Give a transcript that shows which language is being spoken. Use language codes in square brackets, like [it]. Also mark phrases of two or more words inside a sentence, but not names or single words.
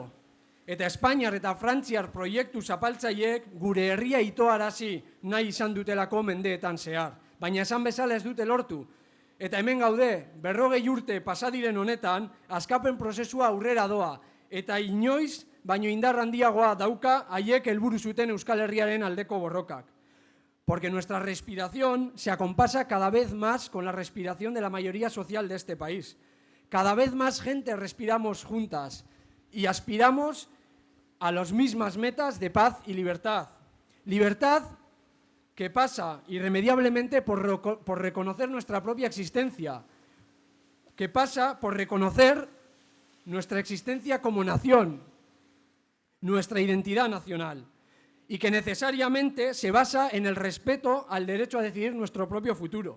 [eu] Eta Espainiar eta Frantziar proiektu zapaltzaileek gure herria itoarazi nahi izan dutelako mendeetan zehar. Baina esan bezala ez dute lortu. Eta hemen gaude, 40 urte pasadiren honetan, askapen prozesua aurrera doa. Eta inoiz, baino indar handiagoa dauka haiek helburu zuten Euskal Herriaren aldeko borrokak. [es] Porque nuestra respiración se acompasa cada vez más con la respiración de la mayoría social de este país. Cada vez más gente respiramos juntas y aspiramos a las mismas metas de paz y libertad. Libertad que pasa irremediablemente por reconocer nuestra propia existencia, que pasa por reconocer nuestra existencia como nación, nuestra identidad nacional, y que necesariamente se basa en el respeto al derecho a decidir nuestro propio futuro.